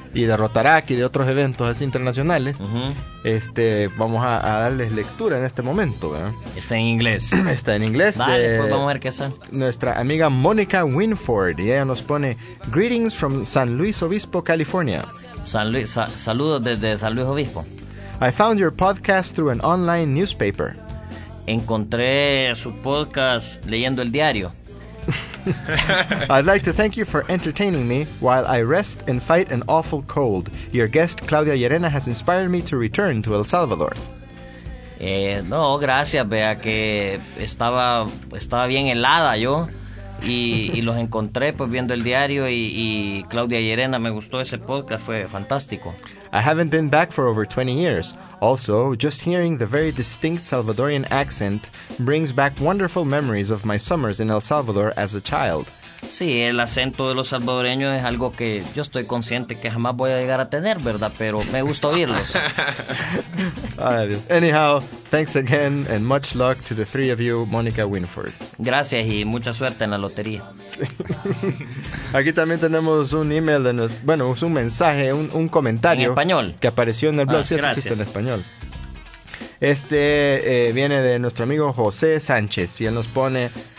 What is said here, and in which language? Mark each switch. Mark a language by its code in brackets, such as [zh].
[es] y de Rotarac y de otros eventos así internacionales, vamos a darles lectura en este momento, ¿verdad? Está en inglés. Está en inglés. Vale, pues vamos a ver qué son. Nuestra amiga Mónica Winford, y ella nos pone: [en] greetings from San Luis Obispo, California. [es] Saludos desde San Luis Obispo. [en] I found your podcast through an online newspaper. [es] Encontré su podcast leyendo el diario. [en] I'd like to thank you for entertaining me while I rest and fight an awful cold. Your guest, Claudia Llerena, has inspired me to return to El Salvador. [es] No, gracias, vea que estaba bien helada yo, y los encontré pues viendo el diario, y Claudia Llerena, me gustó ese podcast, fue fantástico. [en] I haven't been back for over 20 years. Also, just hearing the very distinct Salvadorian accent brings back wonderful memories of my summers in El Salvador as a child. [es] Sí, el acento de los salvadoreños es algo que yo estoy consciente que jamás voy a llegar a tener, ¿verdad? Pero me gusta oírlos. Adiós. [en] Anyhow, thanks again and much luck to the three of you, Monica Winford. [es] Gracias y mucha suerte en la lotería. Aquí también tenemos un email, es un mensaje, un comentario. En español. Que apareció en el blog, existe en español. Viene de nuestro amigo José Sánchez, y él nos pone...